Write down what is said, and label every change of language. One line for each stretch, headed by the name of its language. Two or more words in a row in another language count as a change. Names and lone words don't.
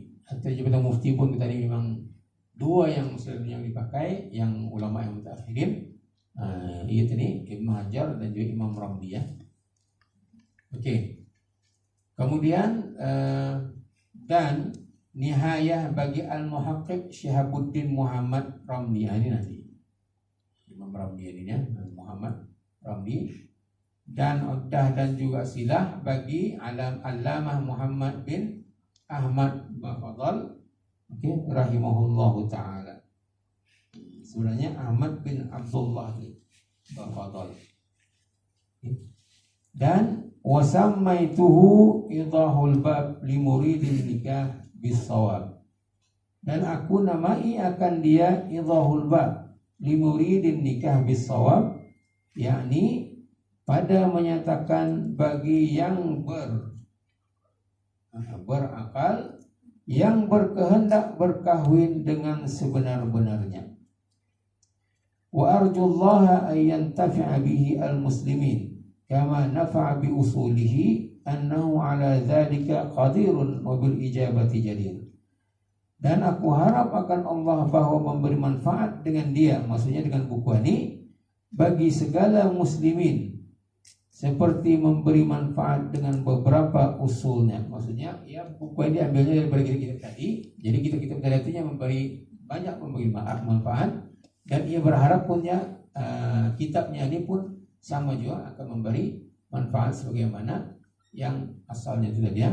Malay: Atau jabatan mufti pun kita ini memang dua yang selalu yang dipakai, yang ulama yang mutakhirin, itu nih Ibnu Hajar dan juga Imam Ramli ya. Oke. Kemudian dan nihayah bagi Al-Muhaqqiq Syihabuddin Muhammad Ramli. Ini nanti Imam Ramli ini ya, Muhammad Ramli. Dan Uqdah dan juga silah bagi Allamah Muhammad bin Ahmad Bafadal,
Arabic: رحمه الله تعالى.
Malay: Sebenarnya Ahmad bin Abdullah Bafadal.
Arabic: Dan وسميته إيضاح الباب لمريد النكاح بالصواب.
Malay: Dan aku namai akan dia idahul bab li muridin nikah bisawab, yakni pada menyatakan bagi yang berakal yang berkehendak berkahwin dengan sebenar-benarnya.
Arabic: وأرجو الله أن ينفع به المسلمين كما نفع بأصوله إنه على ذلك قادر وبالإجابة جدير.
Malay: Dan aku harap akan Allah bahwa memberi manfaat dengan dia, maksudnya dengan buku ini, bagi segala muslimin, seperti memberi manfaat dengan beberapa usulnya. Maksudnya ya buku ini diambilnya daripada kitab tadi. Jadi kitab tadi itu memberi manfaat, dan ia berharap punya kitabnya ini pun sama juga akan memberi manfaat sebagaimana yang asalnya itu tadi ya.